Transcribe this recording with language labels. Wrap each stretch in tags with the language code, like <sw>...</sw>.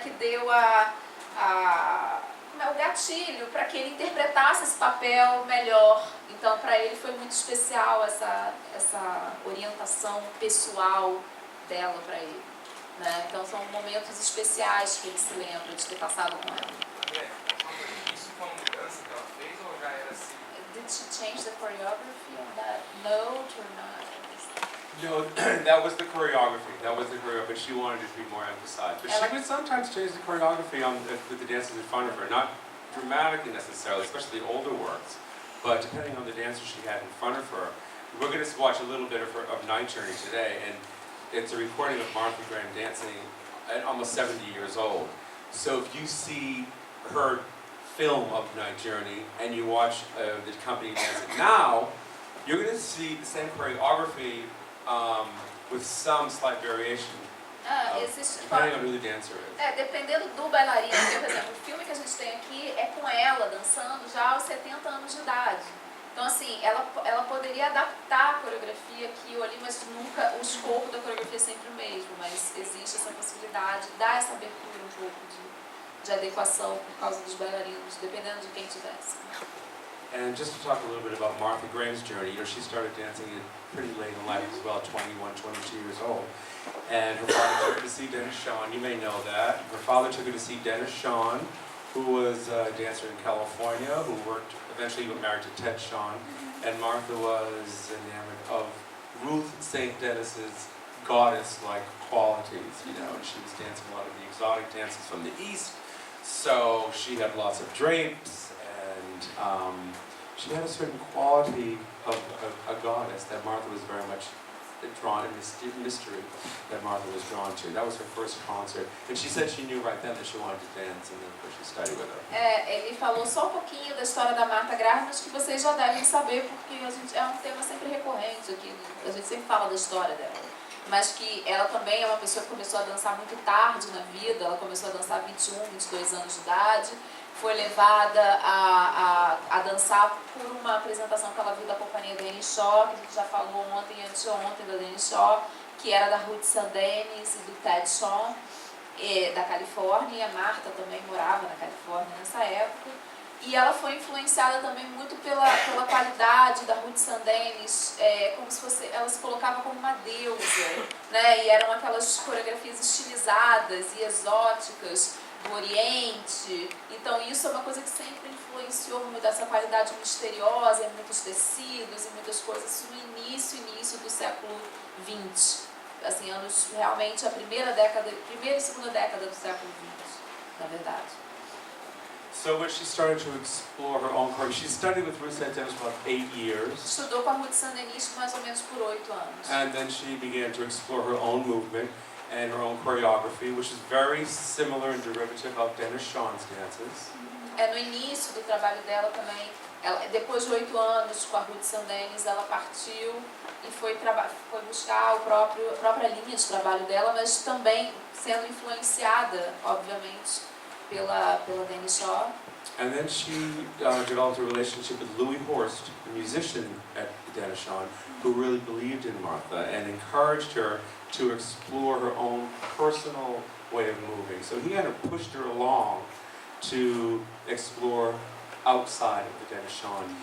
<pt>Que deu o gatilho para que ele interpretasse esse papel melhor. Então para ele foi muito especial essa orientação pessoal dela para ele. Né? Então são momentos especiais que ele se lembra de ter passado com ela. Isso foi uma mudança que ela fez ou já era assim?</pt> <en>Did she change the choreography on that note or not? No, that was the choreography. But she wanted it to be more emphasized. But she would sometimes change the choreography with the dancers in front of her, not dramatically necessarily, especially the older works, but depending on the dancers she had in front of her. We're going to watch a little bit of Night Journey today, and it's a recording of Martha Graham dancing at almost 70 years old. So if you see her film of Night Journey and you watch the company dance it now, you're going to see the same choreography with some slight variation, depending on who the dancer is.</en> <pt>Dependendo do bailarino. Por exemplo, o filme que a gente tem aqui é com ela dançando já aos 70 anos de idade. Então, assim, ela poderia adaptar a coreografia aqui ou ali, mas nunca, o escopo da coreografia é sempre o mesmo, mas existe essa possibilidade, dá essa abertura um pouco de adequação por causa dos bailarinos, dependendo de quem tivesse.</pt> <en>And just to talk a little bit about Martha Graham's journey, she started dancing pretty late in life as well, 21, 22 years old. And her father took her to see Dennis Shawn, you may know that. Her father took her to see Dennis Shawn, who was a dancer in California, who eventually got married to Ted Shawn. And Martha was enamored of Ruth St. Dennis's goddess-like qualities, and she was dancing a lot of the exotic dances from the East. So she had lots of drapes, and she had a certain quality of a goddess that Martha was very much drawn in, this mystery that Martha was drawn to. That was her first concert, and she said she knew right then that she wanted to dance, and then of course she studied with her.</en> <pt>Ele falou só um pouquinho da história da Martha Graham, mas que vocês já devem saber, porque é um tema sempre recorrente aqui, a gente sempre fala da história dela. Mas que ela também é uma pessoa que começou a dançar muito tarde na vida, ela começou a dançar 21, 22 anos de idade, foi levada a dançar por uma apresentação que ela viu da companhia Dennis Shaw, que a gente já falou ontem e anteontem da Dennis Shaw, que era da Ruth Sandenis e do Ted Shawn, da Califórnia, e a Martha também morava na Califórnia nessa época. E ela foi influenciada também muito pela qualidade da Ruth Sandenis, como se fosse, ela se colocava como uma deusa, né? E eram aquelas coreografias estilizadas e exóticas do Oriente. Então isso é uma coisa que sempre influenciou muito essa qualidade misteriosa, em muitos tecidos e muitas coisas no início do século XX. Assim, realmente a primeira e segunda década do século XX, na verdade.</pt> <en>So when she started to explore her own choreography, she studied with Ruth St. Dennis for about 8 years.</en> <pt>Estudou com a Ruth Sandenis mais ou menos por 8 anos.</pt> <en>And then she began to explore her own movement and her own choreography, which is very similar and derivative of Dennis Shawn's dances.</en> <pt>No início do trabalho dela também, depois de 8 anos com a Ruth Sandenis, ela partiu e foi buscar a própria linha de trabalho dela, mas também sendo influenciada, obviamente, pela Dennis Shaw.</pt> <en>And then she developed a relationship with Louis Horst, the musician at Dennis Shawn, who really believed in Martha and encouraged her to explore her own personal way of moving. So he kind of pushed her along to explore outside of the Dennis Shawn.</en>